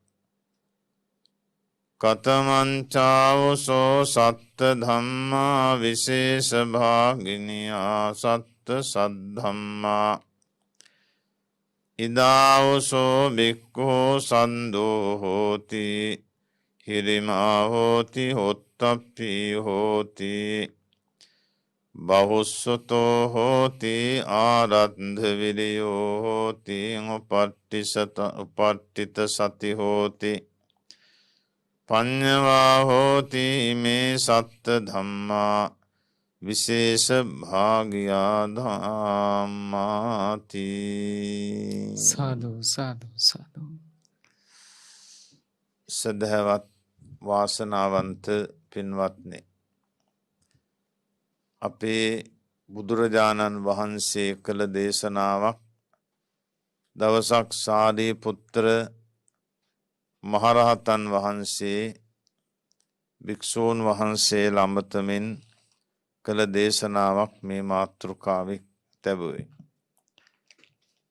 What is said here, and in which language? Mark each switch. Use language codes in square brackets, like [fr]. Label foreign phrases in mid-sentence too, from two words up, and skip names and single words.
[pi] කතමංචාවසෝ සත්ත ධම්මා විශේෂ භාගිනියා සත්ත සද්ධම්මා ඉදාවසෝ බික්ඛෝ සන්දෝ හෝති හිරිමා හෝති හොත්තප්පී හෝති බහුස්සතෝ හෝති ආරද්ධ විරියෝ හෝති උපට්ඨිත සති හෝති පඤ්ඤවා හෝති මේ සත්ත ධම්මා විශේෂ භාගියා ධම්මාති සාදු සාදු සාදු [si] සදහවත් වාසනාවන්ත පින්වත්නි අපේ බුදුරජාණන් වහන්සේ කළ දේශනාවක් දවසක් සාරිපුත්‍ර මහරහතන් වහන්සේ භික්ෂූන් වහන්සේ ළඹතමින් කළ දේශනාවක් මේ මාතෘකාවෙක් තැබුවේ.